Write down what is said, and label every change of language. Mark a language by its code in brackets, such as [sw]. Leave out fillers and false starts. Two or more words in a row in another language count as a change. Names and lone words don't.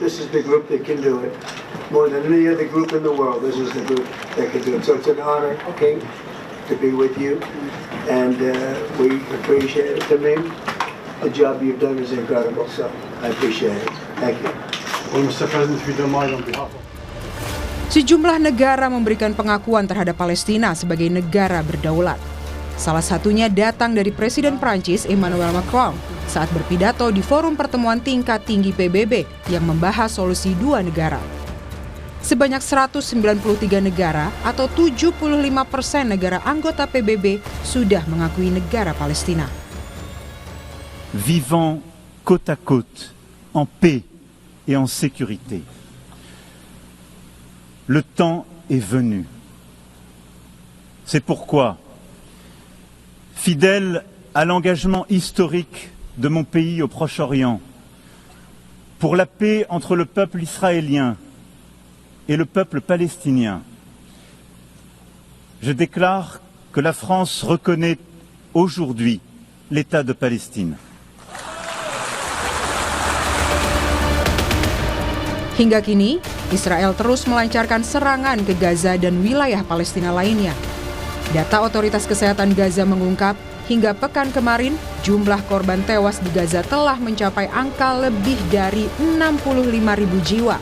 [en] This is the group that can do it. More than any other group in the world, this is the group that can do it. So it's an honor, okay, to be with you, and we appreciate it. To me, the job you've done is incredible, so I appreciate it. Thank you. Well, Mr. President, if you don't mind, on behalf of... [id] Sejumlah negara memberikan pengakuan terhadap Palestina sebagai negara berdaulat. Salah satunya datang dari Presiden Prancis Emmanuel Macron saat berpidato di forum pertemuan tingkat tinggi PBB yang membahas solusi dua negara. Sebanyak 193 negara atau 75% negara anggota PBB sudah mengakui negara Palestina. [fr] Vivant côte à côte, en paix et en sécurité. Le temps est venu. C'est pourquoi, fidèle à l'engagement historique de mon pays au Proche-Orient, pour la paix entre le peuple israélien et le peuple palestinien, je déclare que la France reconnaît aujourd'hui l'État de Palestine. [id] Hingga kini, Israel terus melancarkan serangan ke Gaza dan wilayah Palestina lainnya. Data otoritas kesehatan Gaza mengungkap, hingga pekan kemarin, jumlah korban tewas di Gaza telah mencapai angka lebih dari 65.000 jiwa.